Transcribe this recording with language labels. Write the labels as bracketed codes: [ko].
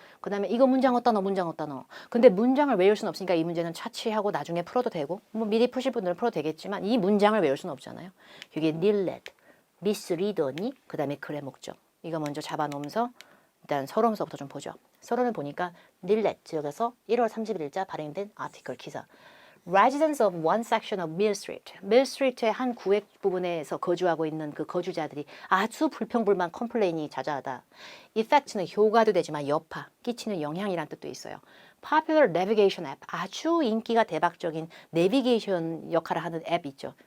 [ko] 그 다음에 이거 문장 어디다 넣어. 근데 문장을 외울 수는 없으니까 이 문제는 차치하고 나중에 풀어도 되고 뭐 미리 푸실 분들은 풀어도 되겠지만 이 문장을 외울 수는 없잖아요. 이게 닐렛, 미스리더니 그 다음에 글의 목적. 이거 먼저 잡아놓으면서 일단 서론서부터 좀 보죠. 서론을 보니까 닐렛 지역에서 1월 31일자 발행된 아티클 기사. [en] Residents of one section of Mill Street. [ko] Mill Street의 한 구획 부분에서 거주하고 있는 그 거주자들이 아주 불평불만 컴플레인이 자자하다. Effect는 효과도 되지만 여파, 끼치는 영향이란 뜻도 있어요. [en] Popular Navigation App. [ko] 아주 인기가 대박적인 내비게이션 역할을 하는 앱 있죠.